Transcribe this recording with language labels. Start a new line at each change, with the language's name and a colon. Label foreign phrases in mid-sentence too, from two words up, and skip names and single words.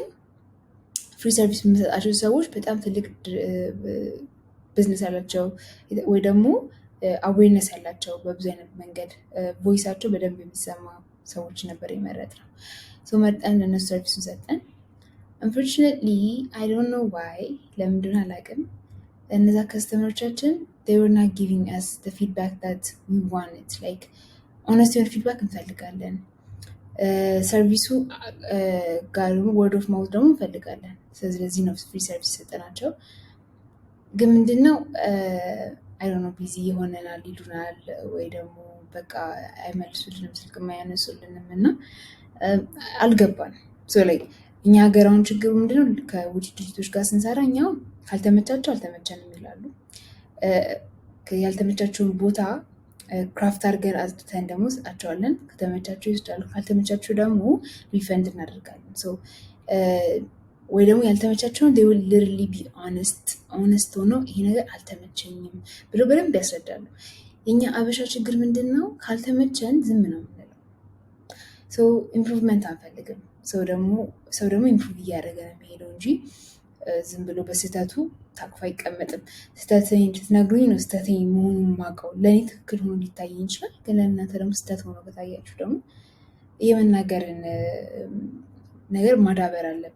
English: free service
Amharic: የሚሰጣቸው ሰዎች በጣም ትልቅ ቢዝነስ ያላቸው ወይ ደግሞ አዌርነስ ያላቸው በብዙ አይነት መንገድ ቮይሳቸው በደንብ የሚሰማ ሰዎች ነበር የመረጥነው። መርጠን ለእነሱ ሰርቪሱን ሰጠን።
English: unfortunately I don't know why
Amharic: ለምን እንደሆነ አላውቅም፣ እነዛ ከስተመሮቻችን
English: they were not giving us the feedback that we wanted. like honest
Amharic: የሆነ ፊድባክ እንፈልጋለን። ሰርቪሱ ጋር
English: word of mouth
Amharic: ደግሞ እንፈልጋለን። ስለዚህ ነው
English: free service
Amharic: ሰጠናቸው። ግን ምንድነው
English: I don't know
Amharic: ቢዚ ይሆነናል ይሉናል፣ ወይ ደግሞ በቃ አይመልሱልንም፣ ስልክ የማያነሱልንም እና አልገባንም። ላይ እኛ ሀገር አሁን ችግሩ ምንድነው ከውጭ ድርጅቶች ጋር ስንሰራ እኛው ካልተመቻቸው አልተመቸንም ይላሉ። ያልተመቻቸውን ቦታ ክራፍት አድርገን አጽድተን ደግሞ ሰጣቸዋለን። ከተመቻቸው ይወስዳሉ፣ ካልተመቻቸው ደግሞ ሪፈንድ እናደርጋለን። ወይ ደግሞ ያልተመቻቸውን
English: they will literally be honest
Amharic: ሆነው ይሄ ነገር አልተመቸኝም ብሎ በደንብ ያስረዳሉ። የኛ አበሻ ችግር ምንድን ነው? ካልተመቸን ዝም ነው የምንለው። ኢምፕሩቭመንት አንፈልግም። ሰው ደግሞ ኢምፕሩቭ እያደረገ ነው የሚሄደው እንጂ ዝም ብሎ በስህተቱ ታቅፎ አይቀመጥም። ስህተትኝ እንድትነግሩኝ ነው ስህተትኝ መሆኑን የማውቀው። ለእኔ ትክክል ሆኖ ሊታየኝ ይችላል፣ ግን ለእናንተ ደግሞ ስህተት ሆኖ ከታያችሁ ደግሞ የመናገርን ነገር ማዳበር አለብን